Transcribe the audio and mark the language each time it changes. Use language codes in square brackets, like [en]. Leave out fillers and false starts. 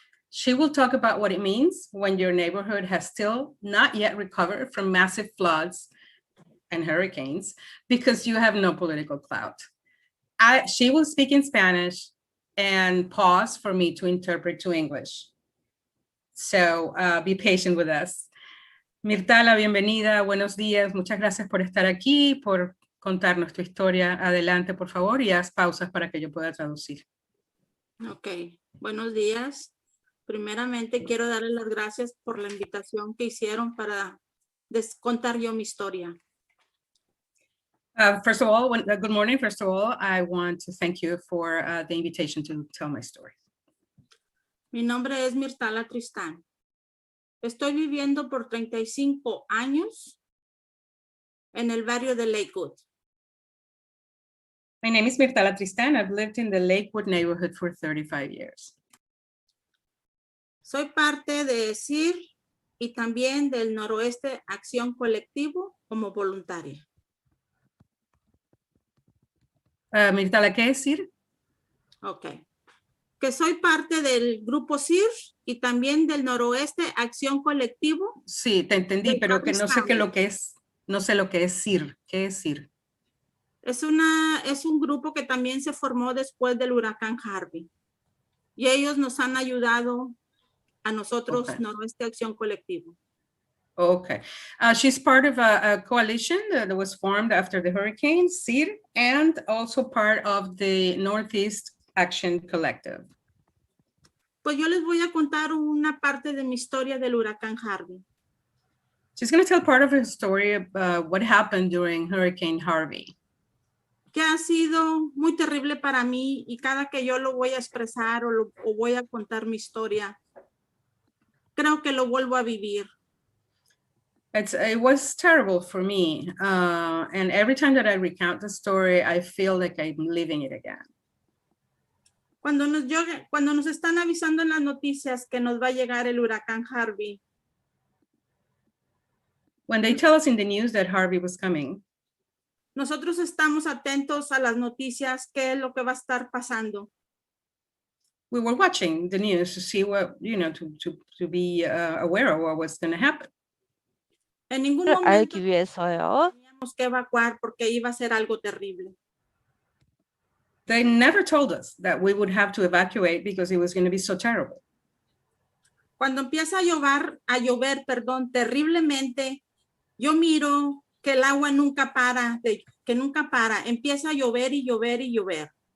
[en] She will talk about what it means when your neighborhood has still not yet recovered from massive floods and hurricanes because you have no political clout. She will speak in Spanish and pause for me to interpret to English. So be patient with us. [es] Mirtala, bienvenida, buenos días, muchas gracias por estar aquí, por contarnos tu historia. Adelante, por favor, y haz pausas para que yo pueda traducir. Ok, buenos días. Primeramente quiero darles las gracias por la invitación que hicieron para contar yo mi historia. [en] First of all, good morning. First of all, I want to thank you for the invitation to tell my story. [es] Mi nombre es Mirtala Tristán. Estoy viviendo por 35 años en el barrio de Lakewood. [en] My name is Mirtala Tristan. I've lived in the Lakewood neighborhood for 35 years. [es] Soy parte de CIR y también del Noroeste Acción Colectivo como voluntaria. Mirtala, ¿qué es CIR? Ok. Que soy parte del grupo CIR y también del Noroeste Acción Colectivo. Sí, te entendí, pero que no sé qué lo que es. No sé lo que es CIR. ¿Qué es CIR? Es un grupo que también se formó después del huracán Harvey. Y ellos nos han ayudado a nosotros, [en] Okay. [es] Noroeste Acción Colectivo. [en] Okay. She's part of a coalition that was formed after the hurricane, CIR, and also part of the Northeast Action Collective. [es] Pues yo les voy a contar una parte de mi historia del huracán Harvey. [en] She's going to tell part of her story about what happened during Hurricane Harvey. [es] Que ha sido muy terrible para mí y cada que yo lo voy a expresar o voy a contar mi historia, creo que lo vuelvo a vivir. [en] It was terrible for me. And every time that I recount the story, I feel like I'm living it again. [es] Cuando nos están avisando en las noticias que nos va a llegar el huracán Harvey. [en] When they tell us in the news that Harvey was coming, [es] nosotros estamos atentos a las noticias, qué es lo que va a estar pasando. [en] We were watching the news to see what, to be aware of what was going to happen. [es] En ningún momento teníamos que evacuar porque iba a ser algo terrible. [en] They never told us that we would have to evacuate because it was going to be so terrible. [es] Cuando empieza a llover, terriblemente, yo miro que el agua nunca para, empieza a llover y llover y llover.